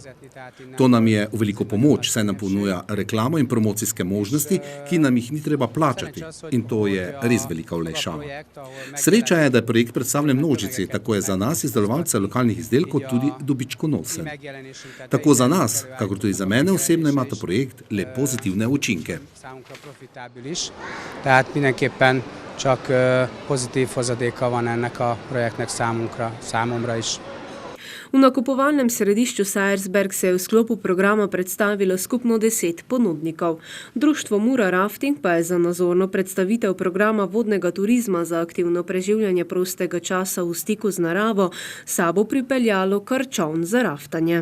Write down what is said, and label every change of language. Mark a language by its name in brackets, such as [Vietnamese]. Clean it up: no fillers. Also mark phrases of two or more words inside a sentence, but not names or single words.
[Slovenian] To nam je v veliko pomoč, saj nam ponuja reklamo in promocijske možnosti, ki nam jih ni treba plačati. In to je res velika olajšava. Sreča je, da je projekt predstavljen množici, tako je za nas izdelovalce lokalnih izdelkov tudi dobičkonosen. Tako za nas, kakor tudi za mene osebno ima ta projekt le pozitivne učinke. [Hungarian] Tehát mindenképpen csak pozitív hozadéka van ennek a projektnek számomra is. [Slovenian] V nakupovalnem središču Sajersberg se je v sklopu programa predstavilo skupno 10 ponudnikov. Društvo Mura Rafting pa je za nazorno predstavitev programa vodnega turizma za aktivno preživljanje prostega časa v stiku z naravo sabo pripeljalo kar čoln za raftanje.